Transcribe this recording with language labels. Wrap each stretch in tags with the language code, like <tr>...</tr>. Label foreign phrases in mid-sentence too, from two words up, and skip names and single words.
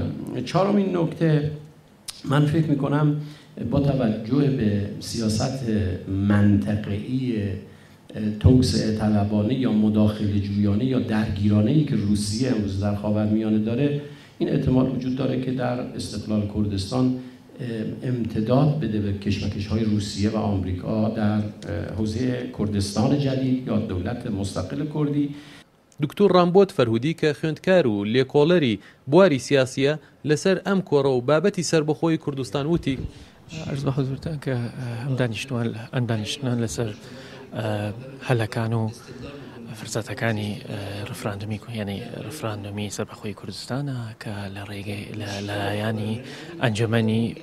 <fa>چهارمین نکته، من فکر می‌کنم با توجه به سیاست منطقه‌ای توسعه طلبانه یا مداخله جویانه یا درگیرانه‌ای که روسیه امروز در خاورمیانه داره، این احتمال وجود داره که در استقلال کردستان امتداد بده به کشمکش‌های روسیه و آمریکا در حوزه کردستان جدید یا دولت مستقل کردی.</fa> <ckb>دکتۆر ڕامبۆت فەرهودی کە خوێندکار و لێکۆڵەری بواری سیاسیە لەسەر ئەم کۆڕە و بابەتی سربەخۆی کوردستان وتی عرض بە حوزورتان کە ئەم دانیشتوان لەسەر هەلەکان و فرسەتەکانی ڕفراندمی یعنی ڕفراندمی سەربەخۆی کوردستانە کە لە ڕێگەی لەلایەنی ئەنجومەنی</ckb>